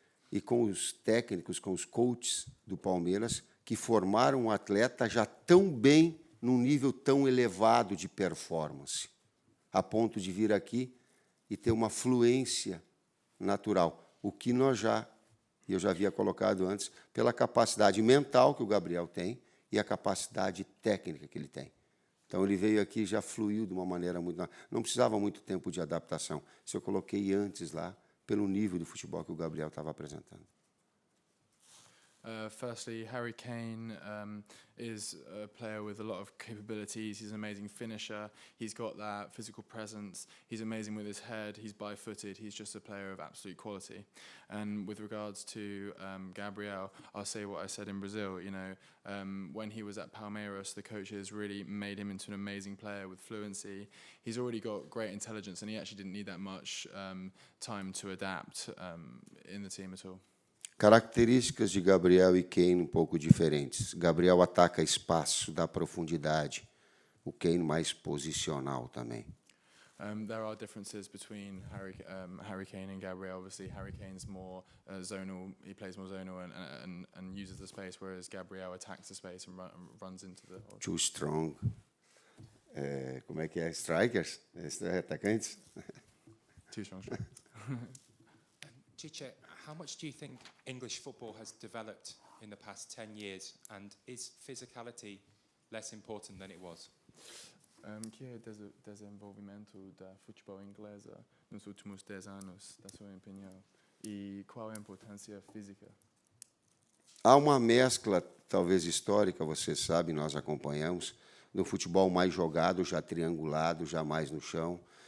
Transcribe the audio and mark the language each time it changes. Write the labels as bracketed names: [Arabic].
[Portuguese] e com os técnicos, com os coaches do Palmeiras, que formaram um atleta já tão bem, num nível tão elevado de performance, a ponto de vir aqui e ter uma fluência natural, o que eu já havia colocado antes, pela capacidade mental que o Gabriel tem e a capacidade técnica que ele tem. Então ele veio aqui e já fluiu de uma maneira muito... Não precisava muito tempo de adaptação. Isso eu coloquei antes lá, pelo nível do futebol que o Gabriel estava apresentando. [English] Firstly, Harry Kane is a player with a lot of capabilities. He's an amazing finisher. He's got that physical presence. He's amazing with his head. He's bi-footed. He's just a player of absolute quality. And with regards to Gabriel, I'll say what I said in Brazil. You know, when he was at Palmeiras, the coaches really made him into an amazing player with fluency. He's already got great intelligence, and he actually didn't need that much time to adapt in the team at all. [Portuguese] Características de Gabriel e Kane um pouco diferentes. Gabriel ataca espaço, dá profundidade. O Kane mais posicional também. [English] There are differences between Harry Kane and Gabriel. Obviously, Harry Kane's more zonal. He plays more zonal and uses the space, whereas Gabriel attacks the space and runs into the... Too strong. [Portuguese] Como é que é? Strikers? Atacantes? [English] Too strong. Chiche, how much do you think English football has developed in the past 10 years, and is physicality less important than it was? [Portuguese] Que é o desenvolvimento da futebol inglesa nos últimos 10 anos, da sua opinião? E qual é a importância física? Há uma mescla, talvez histórica, você sabe, nós acompanhamos, no futebol mais jogado, já triangulado, já mais no chão.